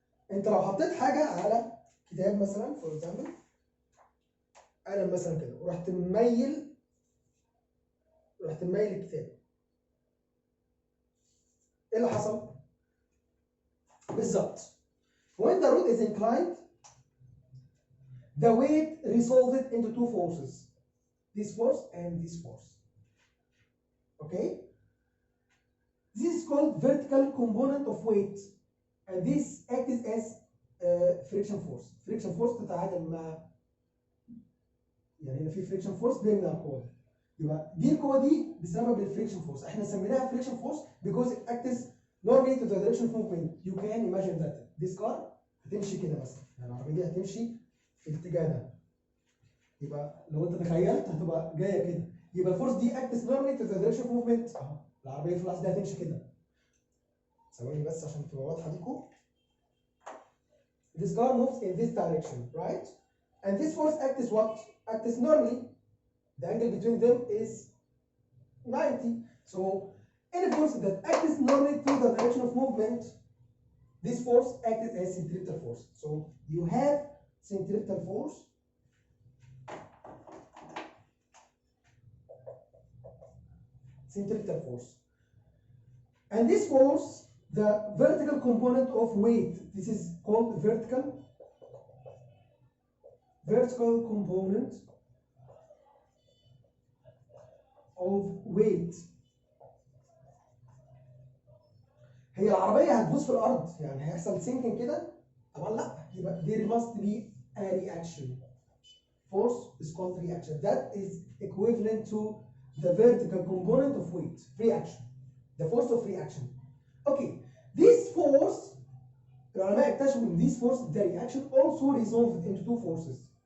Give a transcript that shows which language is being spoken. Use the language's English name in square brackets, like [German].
[Arabic] انت لو حطيت حاجه على كتاب مثلا [English] for example [Arabic] قلم مثلا كده ورحت مميل الكتاب، ايه اللي حصل؟ بالظبط [English] when the road is inclined the weight resolved into two forces, this force and this force. Okay, this is called vertical component of weight and this acts as friction force. [Arabic] friction force تتعادل مع يعني هنا في friction force بيمنع القوه دي، يبقى دي القوه دي بسبب الفريكشن فورس. احنا سميناها [English] friction force because it acts normally to the direction of movement. You can imagine that this car [Arabic] هتمشي كده مثلا، يعني العربيه دي هتمشي في الاتجاه ده، يبقى لو انت تخيلت هتبقى جايه كده، يبقى الفورس دي [English] acts normally to the direction of movement. [Arabic] اهو العربيه في اللحظه دي هتمشي كده. ثواني بس عشان تبقى واضحه ليكم. [English] This car moves in this direction, right? And this force acts what? Acts normally. The angle between them is 90. So any force that acts normally to the direction of movement, this force acts as centripetal force. So you have centripetal force. Centripetal force. And this force, the vertical component of weight, this is called vertical component of weight. [Arabic] هي العربية هتبوظ في الأرض، يعني هيحصل sinking كده؟ طبعا لا، يبقى [English] there must be a reaction. Force is called reaction. That is equivalent to the vertical component of weight. Reaction. The force of reaction. Okay, this force, [Arabic] العلماء اكتشفوا ان [English] this force, the reaction, also resolved into two forces.